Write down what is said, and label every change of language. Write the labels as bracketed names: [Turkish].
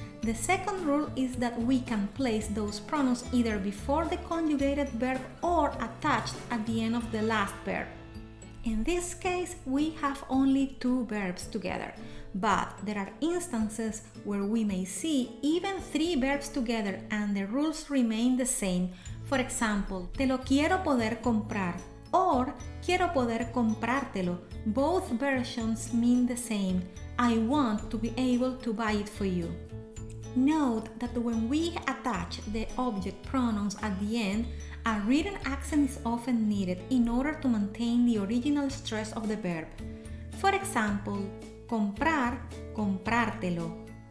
[English] The second rule is that we can place those pronouns either before the conjugated verb or attached at the end of the last verb. In this case, we have only two verbs together, but there are instances where we may see even three verbs together and the rules remain the same. For example, [Spanish] te lo quiero poder comprar or quiero poder comprártelo. [English] Both versions mean the same. I want to be able to buy it for you. Note that when we attach the object pronouns at the end, a written accent is often needed in order to maintain the original stress of the verb. For example, comprar, comprártelo.